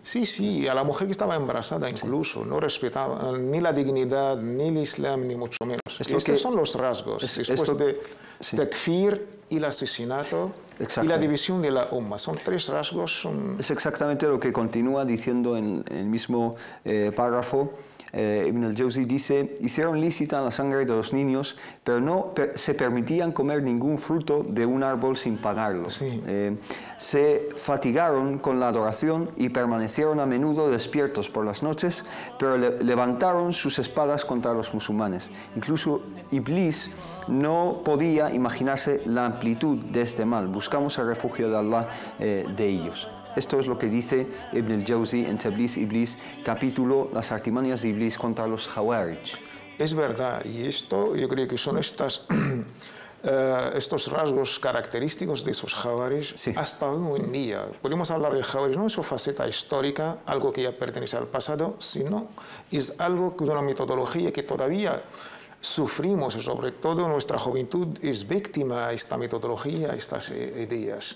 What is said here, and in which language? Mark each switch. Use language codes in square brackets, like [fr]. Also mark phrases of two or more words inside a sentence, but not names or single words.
[es] Sí, a la mujer que estaba embarazada incluso. No respetaban ni la dignidad, ni el Islam, ni mucho menos. Estos son los rasgos. Después de takfir y el asesinato y la división de la umma. Son tres rasgos. Es exactamente lo que continúa diciendo en el mismo párrafo. Ibn al-Jawzi dice: hicieron lícita la sangre de los niños, pero no se permitían comer ningún fruto de un árbol sin pagarlo. Sí. Se fatigaron con la adoración y permanecieron a menudo despiertos por las noches, pero levantaron sus espadas contra los musulmanes. Incluso Iblis no podía imaginarse la amplitud de este mal. Buscamos el refugio de Allah de ellos. Esto es lo que dice Ibn al-Jawzi en Tablis Iblis, capítulo Las artimañas de Iblis contra los Khawarij. Es verdad, y esto yo creo que son estos rasgos característicos de esos Khawarij hasta hoy en día. Podemos hablar del Khawarij no en su faceta histórica, algo que ya pertenece al pasado, sino es algo que es una metodología que todavía sufrimos, sobre todo nuestra juventud es víctima de esta metodología, estas ideas.